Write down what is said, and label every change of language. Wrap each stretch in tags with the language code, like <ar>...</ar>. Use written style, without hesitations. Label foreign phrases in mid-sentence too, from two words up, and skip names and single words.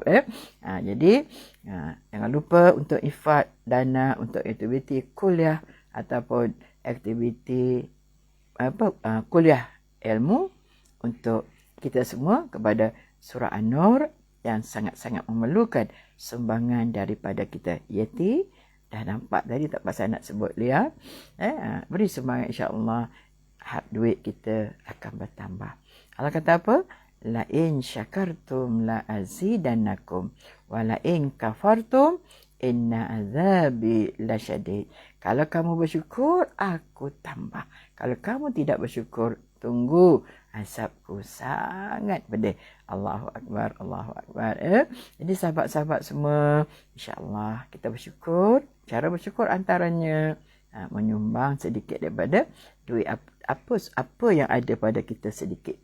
<ms>Jadi jangan lupa untuk infak dana untuk aktiviti kuliah ataupun aktiviti kuliah ilmu untuk kita semua kepada Surah An-Nur yang sangat-sangat memerlukan sumbangan daripada kita. Yeti dah nampak tadi, tak pasal nak sebut dia. Beri sumbangan,</ms> <ar>إن شاء الله</ar> <ms>duit kita akan bertambah. Allah kata apa?</ms> <ar>لئن شكرتم لأزيدنكم ولئن كفرتم إن عذابي لشديد.</ar> <ms>Kalau kamu bersyukur, aku tambah. Kalau kamu tidak bersyukur, tunggu, azabku sangat pedih.</ms> <ar>الله أكبر، الله أكبر.</ar> <ms>Jadi sahabat-sahabat semua,</ms> <ar>إن شاء الله</ar> <ms>kita bersyukur. Cara bersyukur antaranya menyumbang sedikit daripada duit apa yang ada pada kita sedikit.</ms>